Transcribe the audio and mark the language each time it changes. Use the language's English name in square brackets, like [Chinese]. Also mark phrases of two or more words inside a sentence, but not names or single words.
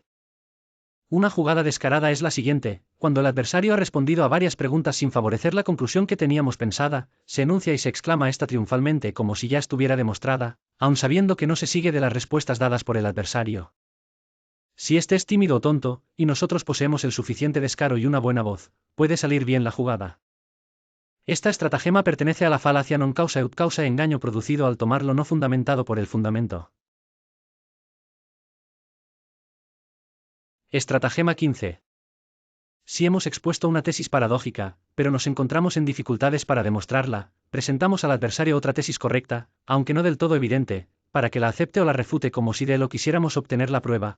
[Spanish] Una jugada descarada es la siguiente: cuando el adversario ha respondido a varias preguntas sin favorecer la conclusión que teníamos pensada, se enuncia y se exclama esta triunfalmente como si ya estuviera demostrada, aun sabiendo que no se sigue de las respuestas dadas por el adversario. Si éste es tímido o tonto, y nosotros poseemos el suficiente descaro y una buena voz, puede salir bien la jugada. Esta estratagema pertenece a la falacia [Latin] non causa ut causa, [Spanish] engaño producido al tomar lo no fundamentado por el fundamento. Estratagema 15. Si hemos expuesto una tesis paradójica, pero nos encontramos en dificultades para demostrarla, presentamos al adversario otra tesis correcta, aunque no del todo evidente, para que la acepte o la refute como si de lo quisiéramos obtener la prueba.